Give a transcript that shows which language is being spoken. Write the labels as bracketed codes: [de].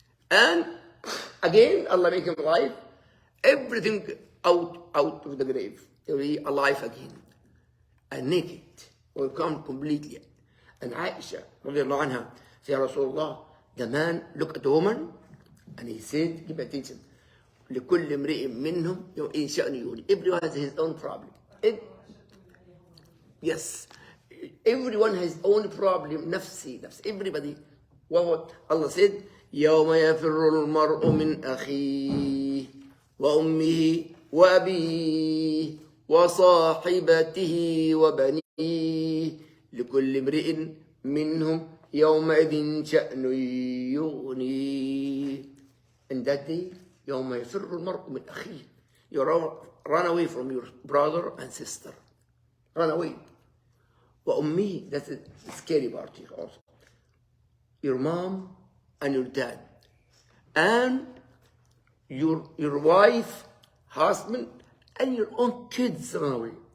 [en] And again, Allah make him alive. Everything out of the grave. He will be alive again. And naked. Will come completely. And Aisha, radiallahu anha, said, Rasulullah, the man looked at the woman and he said, give attention. [ar] لكل امرئ منهم إن شأن يغني. [en] Everyone has his own problem. Yes. Everyone has his own problem. نفسي. Everybody. What Allah said, [ar] يوم يفر المرء من أخيه وأمه وأبيه وصاحبته وبنيه لكل امرئ منهم يومئذ شأن يغنيه. [en] In that day, [ar] يوم يفر المرء من أخيه. [en] You run away from your brother and sister. Run away. وأمه, that's the scary part here also. Your mom and your dad. And your wife, husband, and your own kids run away.